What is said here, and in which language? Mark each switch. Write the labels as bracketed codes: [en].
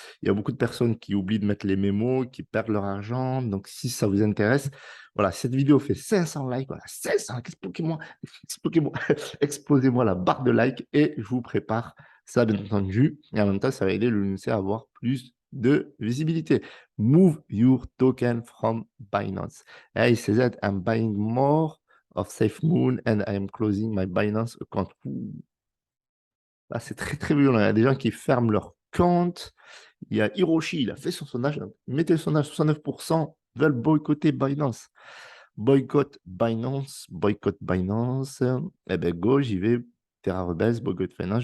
[fr] Il y a beaucoup de personnes qui oublient de mettre les mémos, qui perdent leur argent. Donc, si ça vous intéresse, voilà, cette vidéo fait 500 likes. Voilà, 500, explosez-moi, explosez-moi la barre de likes et je vous prépare ça, bien entendu. Et en même temps, ça va aider le LUNC à avoir plus de visibilité. [en] Move your token from Binance. Hey, CZ, I'm buying more of SafeMoon and I am closing my Binance account. [fr] Là, c'est très, très violent. Il y a des gens qui ferment leur compte. Il y a Hiroshi, il a fait son sondage. Mettez le sondage, 69% veulent boycotter Binance. [en] Boycott Binance, boycott Binance. [fr] Eh bien, go, j'y vais. [en] Terra Rebels, boycott Finance.